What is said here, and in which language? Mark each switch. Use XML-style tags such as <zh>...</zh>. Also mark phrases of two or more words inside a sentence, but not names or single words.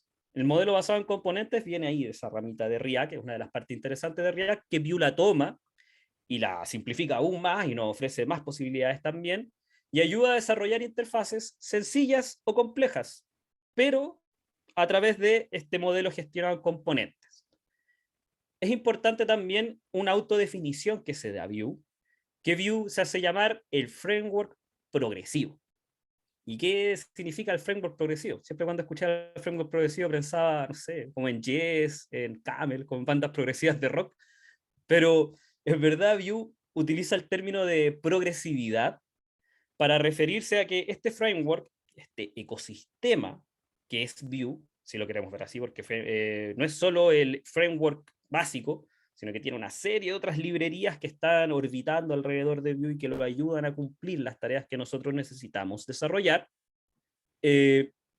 <es>El modelo basado en componentes viene ahí de esa ramita de React, que es una de las partes interesantes de React, que Vue la toma y la simplifica aún más y nos ofrece más posibilidades también y ayuda a desarrollar interfaces sencillas o complejas, pero a través de este modelo gestionado en componentes. Es importante también una autodefinición que se da a Vue, que Vue se hace llamar el framework progresivo. ¿Y qué significa el framework progresivo? Siempre cuando escuchaba el framework progresivo pensaba, no sé, como en Yes, en Camel, con bandas progresivas de rock, pero en verdad Vue utiliza el término de progresividad para referirse a que este framework, este ecosistema que es Vue, si lo queremos ver así, porque no es solo el framework básico, sino que tiene una serie de otras librerías que están orbitando alrededor de Vue y que lo ayudan a cumplir las tareas que nosotros necesitamos desarrollar, eh,</es>